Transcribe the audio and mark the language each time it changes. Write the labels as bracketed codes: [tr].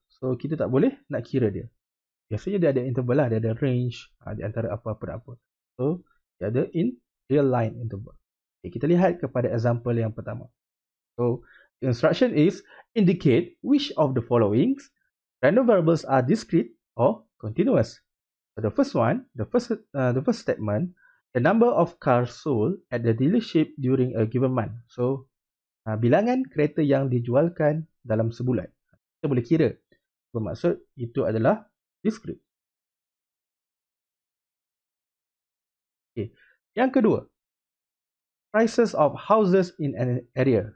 [ms] So kita tak boleh nak kira dia. Biasanya dia ada interval lah, dia ada range di antara apa-apa dan apa. So dia ada [en] in real line interval. [ms] Okay, kita lihat kepada example yang pertama. [en] So, the instruction is indicate which of the following random variables are discrete or continuous. So, the first one, the first statement, the number of cars sold at the dealership during a given month. [ms] So, bilangan kereta yang dijualkan dalam sebulan. Kita boleh kira. Bermaksud itu adalah discrete. Okay. Yang kedua, [en] prices of houses in an area.